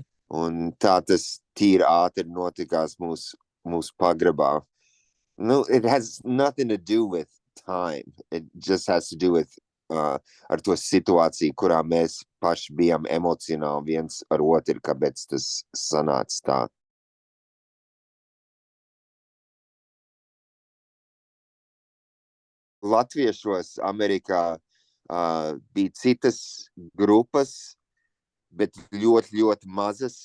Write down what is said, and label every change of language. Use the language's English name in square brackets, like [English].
[Latvian] Un tā tas tīri ātri notikās mūsu pagrabā. [English] It has nothing to do with time. It just has to do with [Latvian] ar to situāciju, kurā mēs paši bijām emocionāli viens ar otru, kāpēc tas sanāca tā. Latviešos Amerikā bija citas grupas, bet ļoti, ļoti mazas.